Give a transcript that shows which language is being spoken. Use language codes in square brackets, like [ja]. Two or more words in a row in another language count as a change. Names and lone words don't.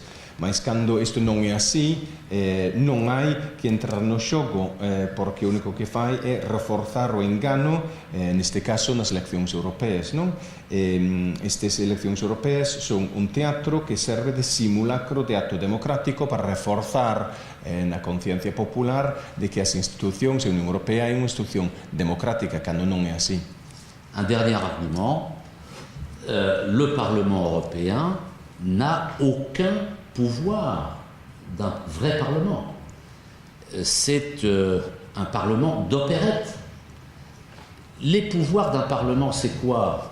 [gl] Mas cando isto non é así, non hai que entrar no xogo, porque o único que fai é reforzar o engano, neste caso nas eleccións europeas, non? Estas eleccións europeas son un teatro que serve de simulacro de acto democrático para reforzar na conciencia popular de que as institucións e a Unión Europea é unha institución democrática, cando non é así. [fr] Un dernier argument, le Parlement européen n'a aucun pouvoir d'un vrai Parlement. C'est un Parlement d'opérette. Les pouvoirs d'un Parlement, c'est quoi?